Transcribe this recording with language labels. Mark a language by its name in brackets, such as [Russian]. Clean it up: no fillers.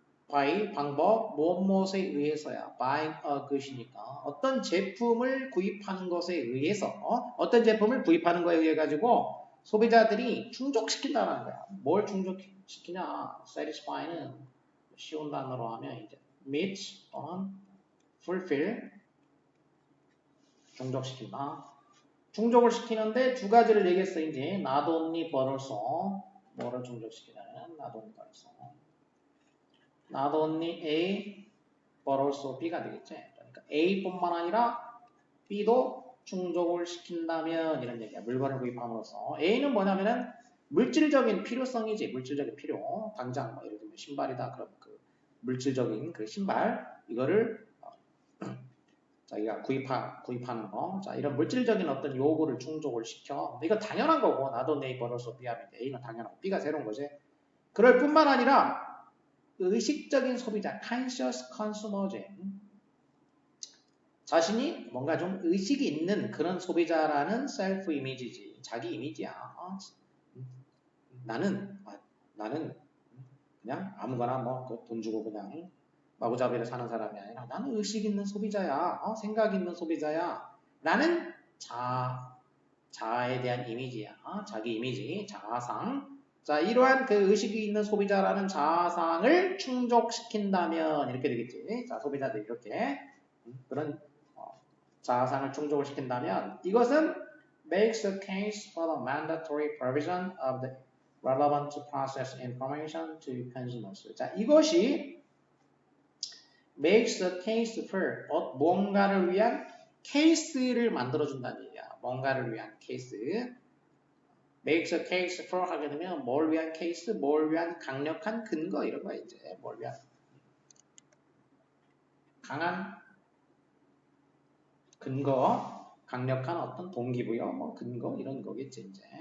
[Korean] by 방법 무엇에 의해서야 [English] buying a good [Korean] 이니까 어떤 제품을 구입하는 것에 의해서 어떤 제품을 구입하는 것에 의해 가지고 소비자들이 충족시킨다는 거야. 뭘 충족시키냐? satisfy는 쉬운 단어로 하면 이제 meet 또는 fulfill 충족시킨다. 충족을 시키는데 두 가지를 얘기했어. 이제 not only but also 뭐를 충족시키냐는 not only but also not only A but also B가 되겠지. 그러니까 A뿐만 아니라 B도 충족을 시킨다면 이런 얘기야. 물건을 구입함으로써 A는 뭐냐면은 물질적인 필요성이지. 물질적인 필요. 당장 뭐 예를 들면 신발이다. 그럼 그 물질적인 그 신발 이거를 자기가 구입하는 거. 자, 이런 물질적인 어떤 요구를 충족을 시켜. 이거 당연한 거고 not only but also B 하면 A는 당연하고 B가 새로운 거지. 그럴 뿐만 아니라 의식적인 소비자, conscious consumer지. 자신이 뭔가 좀 의식이 있는 그런 소비자라는 self image지. 자기 이미지야. 나는 그냥 아무거나 뭐 돈 주고 그냥 마구잡이를 사는 사람이 아니라 나는 의식 있는 소비자야. 생각 있는 소비자야. 라는 자아에 대한 이미지야. 자기 이미지, 자아상. 자, 이러한 그 의식이 있는 소비자라는 자아상을 충족시킨다면 이렇게 되겠지. 자, 소비자들이 이렇게 그런 자아상을 충족을 시킨다면 이것은 [English] makes a case for the mandatory provision of the relevant process information to consumers. [Korean] 자, 이것이 makes a case for 뭔가를 위한 케이스를 만들어준다는 얘기야. 뭔가를 위한 케이스. makes a case for 하게 되면 뭘 위한 케이스, 뭘 위한 강력한 근거 이런 거야 이제. 뭘 위한 강한 근거, 강력한 어떤 동기부여, 뭐 근거 이런 거겠지 이제.